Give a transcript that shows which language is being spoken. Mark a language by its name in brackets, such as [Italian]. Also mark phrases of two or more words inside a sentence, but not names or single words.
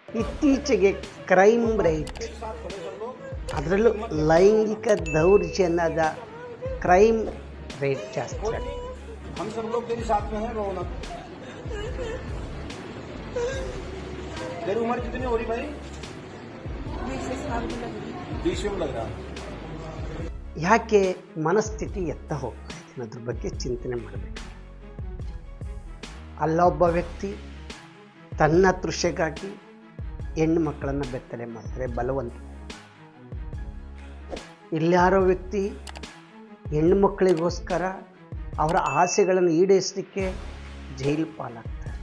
[Kannada] ಇತ್ತೀಚೆಗೆ [English] crime rate, [Kannada] ಅದರಲ್ಲೂ ಲೈಂಗಿಕ ದೌರ್ಜನ್ಯದ [English] crime rate [Kannada] ಜಾಸ್ತಿ ಆಗಿದೆ. [Hindi] हम सब लोग तेरे साथ में हैं रौनक। तेरी उम्र कितनी हो रही भाई? 20 में लग रहा। [Kannada] ಯಾಕೆ ಮನಸ್ಥಿತಿ ಎತ್ತ ಹೋಗ್ತಾ ಇದೆ ಅನ್ನೋದ್ರ ಬಗ್ಗೆ ಚಿಂತನೆ ಮಾಡಬೇಕು. ಅಲ್ಲೊಬ್ಬ ವ್ಯಕ್ತಿ ತನ್ನ ತೃಷೆಗಾಗಿ ಹೆಣ್ಣು ಮಕ್ಕಳನ್ನು ಬೆತ್ತಲೆ ಮಾಡ್ತಾರೆ, ಬಲವಂತ. ಇಲ್ಯಾರೋ ವ್ಯಕ್ತಿ ಹೆಣ್ಣು ಮಕ್ಕಳಿಗೋಸ್ಕರ ಅವರ ಆಸೆಗಳನ್ನು ಈಡೇರಿಸಲಿಕ್ಕೆ ಜೈಲು ಪಾಲಾಗ್ತಾರೆ.